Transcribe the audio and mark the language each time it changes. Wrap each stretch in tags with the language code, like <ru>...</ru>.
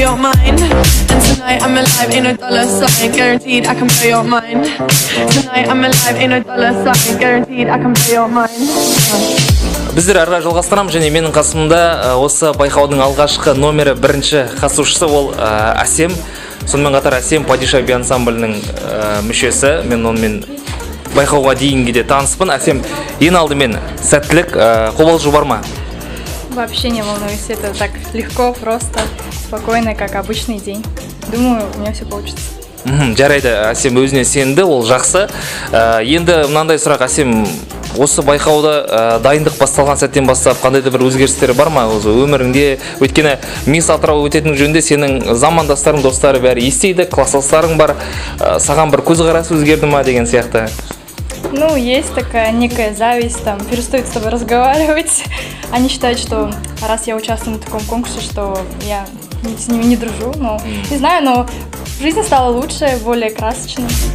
<en>Tonight I'm alive, ain't no dollar sign, guaranteed I can blow your mind. Tonight I'm alive, ain't no dollar sign, guaranteed I can blow your mind.</en> <kk>Біздер арға жалғастырамыз, және менің қасымда осы байқаудың алғашқы номері бірінші қатысушысы ол Әсем. Сонымен қатар Әсем Падиша би ансамблінің мүшесі. Мен онымен байқауға дейінгі де таныспын. Әсем, ең алдымен сәттілік, қобалжу бар ма?</kk> <ru>Вообще не волнуюсь, это так легко, просто, спокойно, как обычный день. Думаю, у меня все получится.</ru> <kk>Жарайды, Әсем өзіне сенді, ол жақсы. Енді мынандай сұрақ, Әсем, осы байқауда дайындық басталған сәттен бастап қандай да бір өзгерістері бар ма өзі өміріңде? Өйткені Мисс Атырау өтетін жөнінде сенің замандастарың, достары бәрі естиді, класстастарың бар. Саған бір көзқарас өзгерді ма деген сияқты?</kk> <ru>Ну, есть такая некая зависть, там, перестают с тобой разговаривать. Они считают, что раз я участвую в таком конкурсе, что я с ними не дружу. Но, не знаю, но жизнь стала лучше, более красочной.</ru>